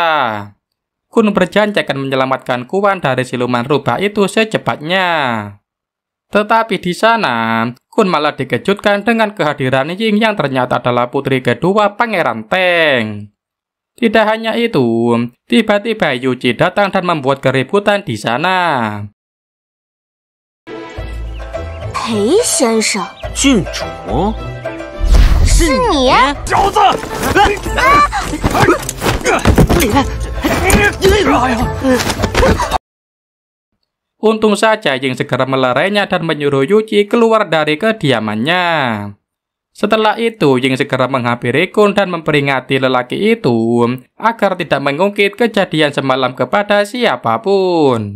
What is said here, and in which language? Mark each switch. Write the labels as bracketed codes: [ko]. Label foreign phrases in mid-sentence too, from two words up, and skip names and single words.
[id] Kun berjanji akan menyelamatkan Kuan dari siluman rubah itu secepatnya. Tetapi di sana, Kun malah dikejutkan dengan kehadiran Ying yang ternyata adalah putri kedua Pangeran Teng. Tidak hanya itu, tiba-tiba Yuji datang dan membuat keributan di sana. [zh] 裴先生，郡主，是你！小子！ [id] Untung saja Ying segera melerainya dan menyuruh Yuji keluar dari kediamannya. Setelah itu, Ying segera menghampiri Kun dan memperingati lelaki itu agar tidak mengungkit kejadian semalam kepada siapapun.